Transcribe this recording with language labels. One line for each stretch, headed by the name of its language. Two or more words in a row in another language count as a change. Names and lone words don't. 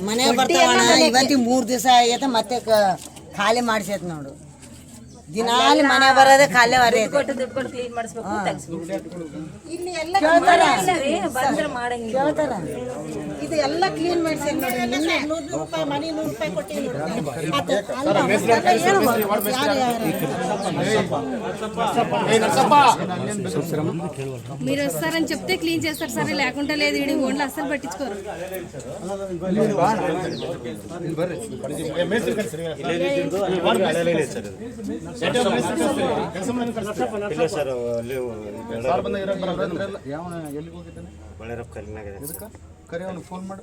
Kannada: ಮನೆ ಬರ್ತಾವಣ ಇವತ್ತಿಗೆ 3 ದಿವಸ ಆಗೈತೆ, ಮತ್ತೆ ಖಾಲಿ ಮಾಡಿಸೈತೆ ನೋಡು. ದಿನಾಲಿ ಮನೆ ಬರೋದೇ ಖಾಲಿ ಕೇಳ್ತಾರ. ಇದು ಎಲ್ಲ ಕ್ಲೀನ್ ಮಾಡಿಸಿ ನೋಡಿ. 100 ರೂಪಾಯಿ ಮನೆ 100 ರೂಪಾಯಿ ಕೊಟ್ಟಿವಿ.
Telugu: మీరు వస్తారని చెప్తే క్లీన్ చేస్తారు సార్, లేకుండా లేదు ఇడి ఓన్లు అస్సలు పట్టించుకోరు.
Kannada: ಫೋನ್ ಮಾಡು,